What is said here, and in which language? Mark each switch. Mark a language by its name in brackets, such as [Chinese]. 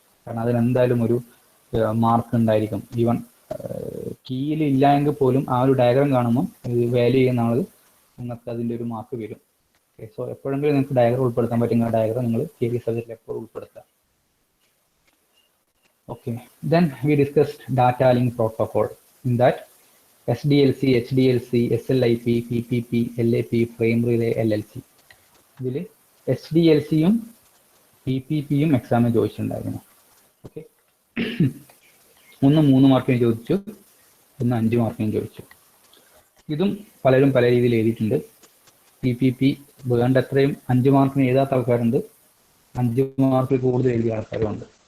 [Malayalam] കാരണം അതിനെന്തായാലും ഒരു മാർക്ക് ഉണ്ടായിരിക്കും. ഈവൻ കീയിൽ ഇല്ല എങ്കിൽ പോലും ആ ഒരു ഡയഗ്രാം കാണുമ്പോൾ വാല്യൂ ചെയ്യുന്ന ആൾ നിങ്ങൾക്ക് അതിൻ്റെ ഒരു മാർക്ക് വരും. ഓക്കെ, സോ എപ്പോഴെങ്കിലും നിങ്ങൾക്ക് ഡയഗ്രാം ഉൾപ്പെടുത്താൻ പറ്റുന്ന ഡയഗ്രാം നിങ്ങൾ തിയറി സബ്ജക്റ്റിൽ എപ്പോഴും ഉൾപ്പെടുത്തുക. [English] Okay, then we discussed data link protocol. In that SDLC, HDLC, SLIP, PPP, LAP, frame relay, LLC. [Malayalam] ഇതിൽ SDLCയും PPPയും എക്സാമിന് ചോദിച്ചിട്ടുണ്ടായിരുന്നു. ഓക്കെ, ഒന്ന് 3 മാർക്കിന് ചോദിച്ചു, ഒന്ന് 5 മാർക്കിന് ചോദിച്ചു. ഇതും പലരും പല രീതിയിൽ എഴുതിയിട്ടുണ്ട്. PPP വേണ്ട എത്രയും 5 മാർക്കിന് എഴുതാത്ത ആൾക്കാരുണ്ട്, 5 മാർക്കിൽ കൂടുതൽ എഴുതിയ ആൾക്കാരുമുണ്ട്.